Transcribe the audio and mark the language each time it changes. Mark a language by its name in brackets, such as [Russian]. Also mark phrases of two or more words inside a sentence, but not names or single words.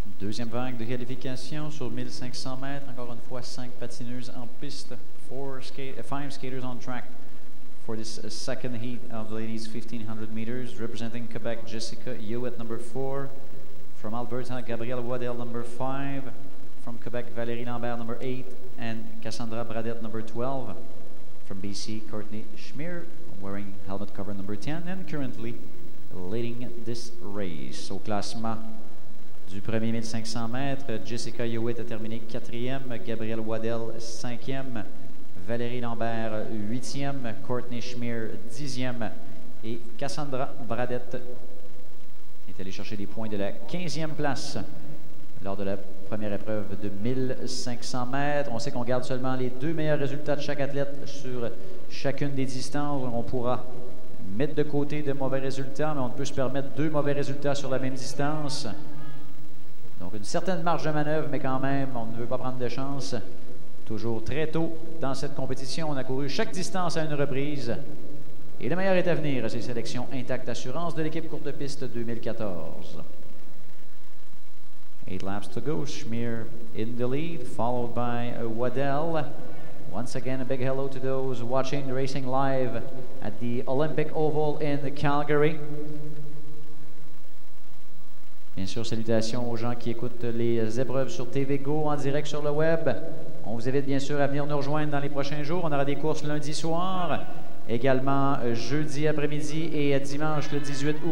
[French] Deuxième vague de qualification sur 1500 mètres. Encore une fois, 5 patineuses en piste. [English] 5 skaters on track for this second heat of the ladies 1500 meters. Representing Quebec, Jessica Hewitt, number 4. From Alberta, Gabrielle Waddell, number 5. From Quebec, Valérie Lambert, number 8. And Cassandra Bradette, number 12. From BC, Courtney Schmier, wearing helmet cover number 10. And currently leading this race. [French] Au classement du premier 1500 mètres, Jessica Hewitt a terminé 4e, Gabrielle Waddell 5e, Valérie Lambert 8e, Courtney Schmier 10e et Cassandra Bradette est allée chercher des points de la 15e place lors de la première épreuve de 1500 mètres. On sait qu'on garde seulement les 2 meilleurs résultats de chaque athlète sur chacune des distances. On pourra mettre de côté de mauvais résultats, mais on peut se permettre 2 mauvais résultats sur la même distance. Donc une certaine marge de manœuvre, mais quand même, on ne veut pas prendre de chance. Toujours très tôt dans cette compétition, on a couru chaque distance à une reprise. Et le meilleur est à venir à ces sélections Intact Assurance de l'équipe courte piste 2014. [English] 8 laps to go. Schmier in the lead, followed by Waddell. Once again, a big hello to those watching racing live at the Olympic Oval in Calgary. [French] Bien sûr, salutations aux gens qui écoutent les épreuves sur TVGO en direct sur le web. On vous invite bien sûr à venir nous rejoindre dans les prochains jours. On aura des courses lundi soir, également jeudi après-midi et dimanche le 18 août.